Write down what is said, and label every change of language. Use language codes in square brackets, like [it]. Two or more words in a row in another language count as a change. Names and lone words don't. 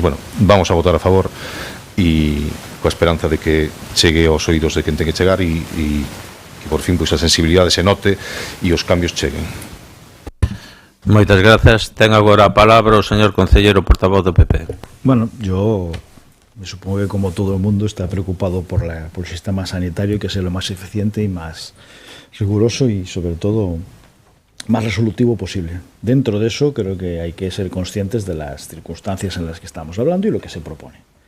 [gl] Bueno, vamos a votar a favor e coa esperanza de que chegue aos oídos de quen ten que chegar e que por fin pois a sensibilidade se note e os cambios cheguen. Moitas grazas. Ten agora a palabra o señor concelleiro portavoz do PP. [es] Bueno, yo me supongo que como todo el mundo está preocupado por el sistema sanitario, que sea lo más eficiente y más riguroso y sobre todo más resolutivo posible. Dentro de eso creo que hay que ser conscientes de las circunstancias en las que estamos hablando y lo que se propone.